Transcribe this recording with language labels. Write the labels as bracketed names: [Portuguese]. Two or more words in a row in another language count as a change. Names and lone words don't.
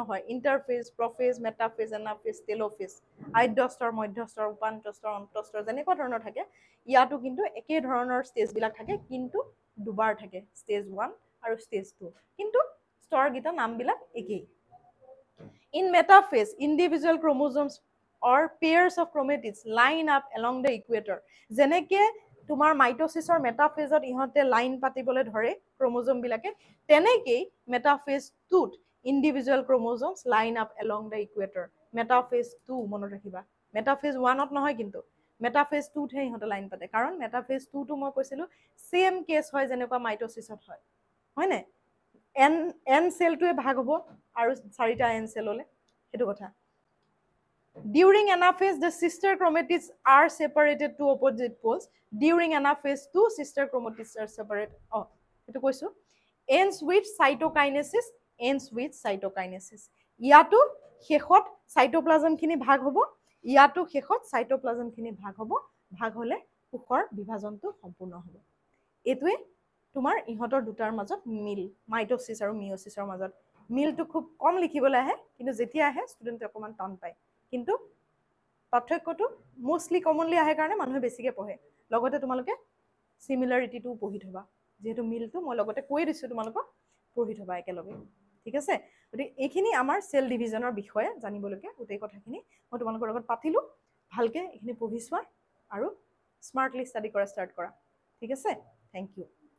[Assamese] হয় ইন্টাৰফেজ প্ৰফেজ মেটাফেজ এনাফেজ টেলোফেজ আদ্যস্তৰ মধ্যস্তৰ উপান্তস্তৰ অন্তস্তৰ যেনেকুৱা ধৰণৰ থাকে ইয়াটো কিন্তু একে ধৰণৰ ষ্টেজ বিলাক থাকে কিন্তু দুবাৰ থাকে ষ্টেজ 1 আৰু ষ্টেজ 2 কিন্তু স্তৰ গিটা নাম বিলাক একেই [English] in metaphase individual chromosomes or pairs of chromatids line up along the equator [Assamese] যেনেকে তোমাৰ মাইটোসিসৰ মেটাফেজত ইহঁতে লাইন পাতিবলৈ ধৰে ক্ৰমোজম বিলাকে তেনেকেই মেটাফেজ 2ত [English] individual chromosomes line up along the equator [Assamese] মেটাফেজ 2 মনত ৰাখিবা মেটাফেজ 1ত নহয় কিন্তু মেটাফেজ 2ত হে ইহঁতে লাইন পাতে কাৰণ মেটাফেজ 2 টো মই কৈছিলো [English] same case [Assamese] হয় যেনেকুৱা মাইটোসিসত হয় নে n সেলটোৱে ভাগ হ'ব আৰু 4টা n সেললে সেইটো কথা [English] during anaphase the sister chromatids are separated to opposite poles during anaphase two sister chromatids are separate [Assamese] এটো কৈছো [English] ends with [Assamese] cytokinesis ইয়াতো শেষত সাইটোপ্লাজম খিনি ভাগ হ'ব ইয়াতো শেষত সাইটোপ্লাজম খিনি ভাগ হ'ব ভাগ হলে কোষৰ বিভাজনটো সম্পূৰ্ণ হ'ব এটোৱে তোমাৰ ইহতৰ দুটাৰ মাজত মিল মাইটোসিস আৰু মিয়োসিসৰ মাজত মিলটো খুব কম লিখিবলৈ আহে কিন্তু যেতিয়া আহে ষ্টুডেন্টে অকমান টান পায় কিন্তু পাৰ্থক্যটো [English] mostly commonly [Assamese] আহে কাৰণে মানুহে বেছিকে পঢ়ে লগতে তোমালোকে সিমিলাৰিটিটো পঢ়ি থবা যেহেতু মিলটো মই লগতে কৈ দিছো তোমালোকক পঢ়ি থবা একেলগে ঠিক আছে গতিকে এইখিনি আমাৰ সেল ডিভিজনৰ বিষয়ে জানিবলকে গোটেই কথাখিনি মই তোমালোকৰ লগত পাতিলো ভালকে এইখিনি পঢ়ি চোৱা আৰু স্মাৰ্টলি ষ্টাডি কৰা ষ্টাৰ্ট কৰা ঠিক আছে [English] thank you